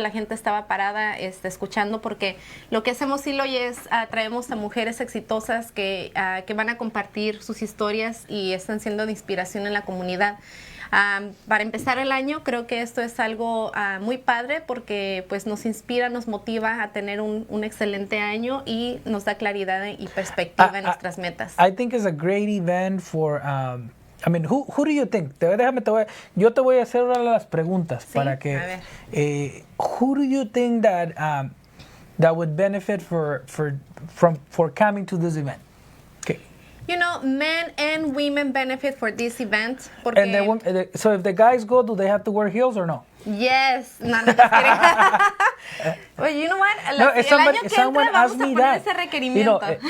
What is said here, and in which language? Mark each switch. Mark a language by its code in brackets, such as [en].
[es] La gente estaba parada escuchando porque lo que hacemos, Eloy, es traemos a mujeres exitosas que van a compartir sus historias y están siendo de inspiración en la comunidad. Para empezar el año, creo que esto es algo muy padre porque pues nos inspira, nos motiva a tener un excelente año y nos da claridad y perspectiva en nuestras metas. [en] I think it's a great event for... who do you think? [es] Yo te voy a hacer una de las preguntas para que... [en] who do you think that would benefit for coming to this event? Okay. Men and women benefit for this event. Porque so if the guys go, do they have to wear heels or no? Yes. No te kidding. Well, you know what? [es] El año que entra vamos a poner ese requerimiento.